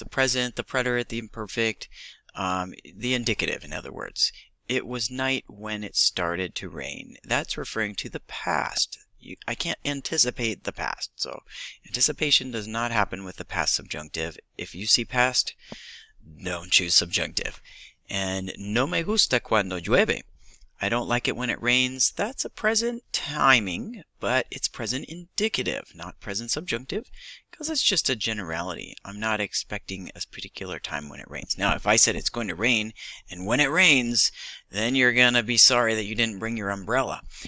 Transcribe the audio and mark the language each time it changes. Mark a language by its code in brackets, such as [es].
[en] The present, the preterite, the imperfect, the indicative, in other words. It was night when it started to rain. That's referring to the past. I can't anticipate the past. So anticipation does not happen with the past subjunctive. If you see past, don't choose subjunctive. [es] And no me gusta cuando llueve. [en] I don't like it when it rains. That's a present timing, but it's present indicative, not present subjunctive, because it's just a generality. I'm not expecting a particular time when it rains. Now, if I said it's going to rain, and when it rains, then you're going to be sorry that you didn't bring your umbrella.